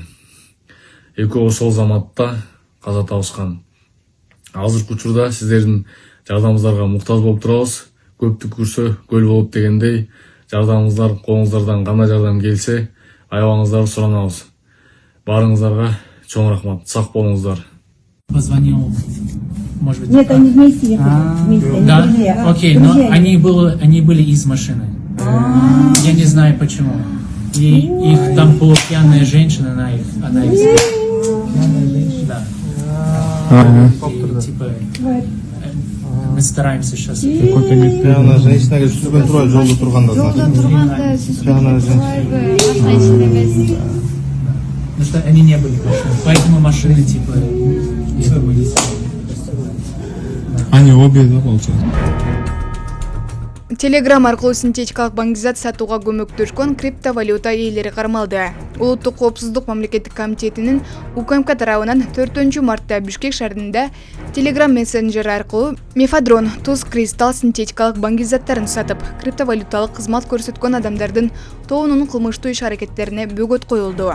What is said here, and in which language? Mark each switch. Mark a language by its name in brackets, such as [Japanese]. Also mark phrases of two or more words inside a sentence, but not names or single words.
[Kyrgyz] Экөө ошол заматта каза табышкан. Азыркы учурда сиздердин жардамыңыздарга муктаж болуп турабыз. Көптү көрсө көл болот дегендей, жардамыңыздар колуңуздардан кандай жардам келсе, аябаңыздарды суранабыз. Баарыңыздарга чоң рахмат. Сак болуңуздар. [Russian] Позвонил, может быть... Нет, они вместе ехали. Вместе, они Да? друзья. Окей, но они были из машины. Я не знаю почему. И их там была пьяная женщина, она их Пьяная женщина? Да. И, типа, мы стараемся сейчас... Пьяная женщина [Kyrgyz] сүзгөн турат жолдо турганда, [Russian] значит. Пьяная женщина. Потому что они не были в машине. Поэтому машины, типа, я думаю, не Они обе, да, получается? [Kyrgyz] Телеграм аркылуу синтетикалык баңгизат сатууга көмөктөшкөн криптовалюта ээлери кармалды. Улуттук коопсуздук мамлекеттик комитетинин УКМК тарабынан 4 мартта Бишкек шаарында Telegram мессенджери аркылуу мефадрон, туз, кристалл синтетикалык баңгизаттарын сатып, криптовалюталык кызмат көрсөткөн адамдардын тобунун кылмыштуу иш-аракеттерине бөгөт коюлду.